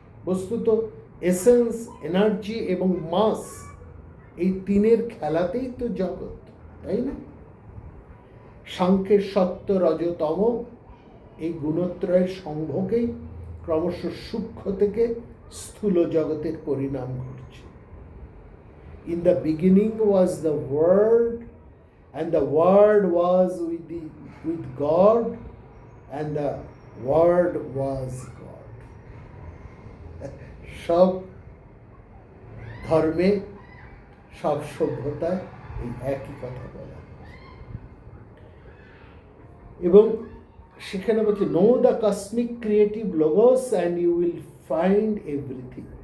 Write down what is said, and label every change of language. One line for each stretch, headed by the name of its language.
Bangla: বস্তুত essence, energy এবং মাস, এই তিনের খেলাতেই তো জগৎ, তাই না? সাংখ্যের সত্য রজতম এই গুণত্রয়ের সংভোগেই ক্রমশ সূক্ষ্ম থেকে স্থূল জগতের পরিণাম ঘটছে।
English: In the beginning was the word, and the word was with God, and the word was God.
Bangla: সব ধর্মে, সব সভ্যতায় এই একই কথা বলা। এবং সেখানে বলছে,
English: Know the cosmic creative logos and you will find everything.